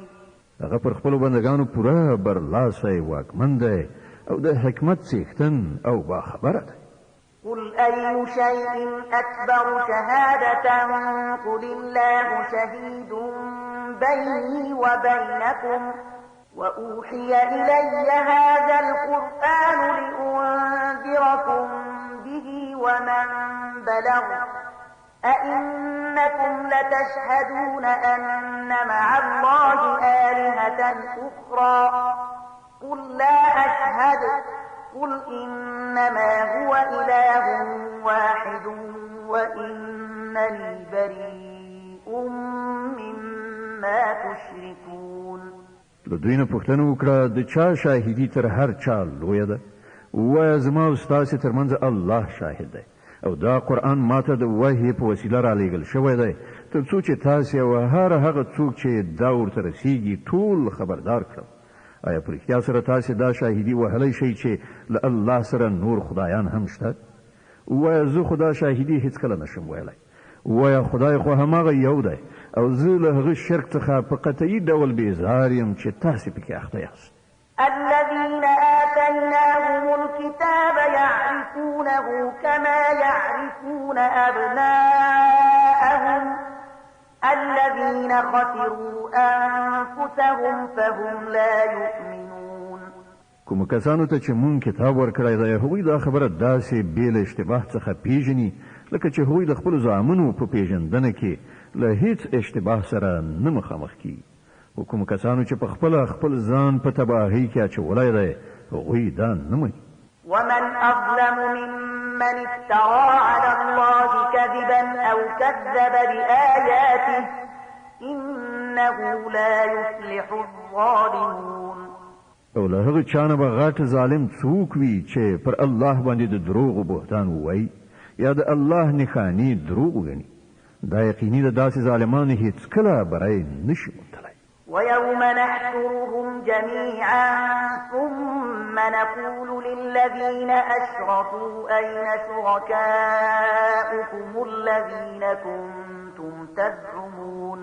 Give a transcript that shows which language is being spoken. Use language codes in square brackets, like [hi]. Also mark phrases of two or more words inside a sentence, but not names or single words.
[ps] هغه پر خپلو بندګانو پوره برلاسی واکمن دی او د حکمت څښتن او باخبره دی. [ar] قل أي شيء أكبر شهادة قل الله شهيد بيني وبينكم وأوحي إلي هذا القرآن لأنذركم به ومن بلغ أئنكم لتشهدون أن مع الله آلهة أخرى قل لا أشهد قل إنما هو إله واحد وإنني بريء مما تشركون. [ps] له دوی نه پوښتنه وکړه د چا شاهدي تر هر چا لویه ده؟ ووایه زما او ستاسې ترمنځ الله شاهد دی او دا قرآن ماته د وحي په وسیله رالیږل شوی دی تر څو چې تاسې او هر هغه څوک چې دا ورته رسیږي ټول خبردار کړم. آیا په رښتیا سره تاسې دا شاهدي وهلی شئ چې له الله سره نور خدایان هم شته؟ ووایه زه خو دا شاهدي هیڅکله نشم ویلی. ووایه خدای خو هماغه یو دی او زه له هغه شرک څخه په قطعي ډول بیزار یم چې تاسې پکې اخته یاست. [ar] الذين آتيناهم الكتاب يعرفونه كما يعرفون أبناءهم الذين خسروا أنفسهم فهم لا يؤمنون. [ps] کوم کسانو ته چې مونږ کتاب ورکړی دی هغوی دا خبره داسې بې له اشتباه څخه پیژني لکه چې هغوی د خپلو زامنو په پیژندنه کې له هیڅ اشتباه سره نه مخامخ کیږي. او کوم کسانو چې په خپله خپل ځان په تباهۍ کې اچولی دی هغوی دا نه مني. [ar] ومن أظلم ممن افترى على الله كذبا أو كذب بآياته إنه لا يفلح الظالمون. [ps] او له هغه چا نه به غټ ظالم څوک وي چې پر الله باندې د دروغو بهتان ووایي یا د الله نښانې دروغ وګڼي. دا یقیني د داسې ظالمانو هیڅکله بری نشي موندلی. [ar] ويوم نحشرهم جميعا ثم نقول للذين أشركوا أين شركاؤكم الذين كنتم تزعمون.